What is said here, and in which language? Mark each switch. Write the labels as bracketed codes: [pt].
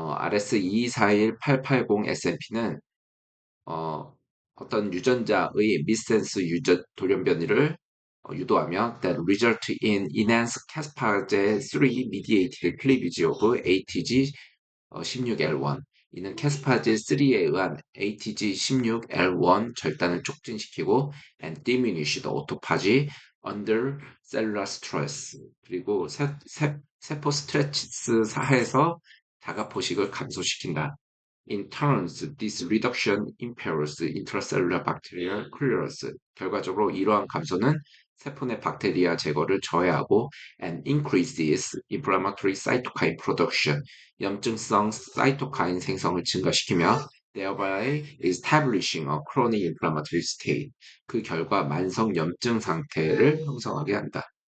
[ko] RS2241880 SNP는 어떤 유전자의 미센스 돌연변이를 유도하며 [en] that result in enhanced caspase 3 mediated cleavage of ATG 16L1. [ko] 이는 caspase 3에 의한 ATG 16L1 절단을 촉진시키고 [en] and diminish the autophagy under cellular stress. [ko] 그리고 세포 스트레스 하에서 자가포식을 감소시킨다. [en] In turn, this reduction impairs intracellular bacterial clearance. [ko] 결과적으로 이러한 감소는 세포 내 박테리아 제거를 저해하고 [en] and increases inflammatory cytokine production. [ko] 염증성 사이토카인 생성을 증가시키며 [en] thereby establishing a chronic inflammatory state. [ko] 그 결과 만성 염증 상태를 형성하게 한다.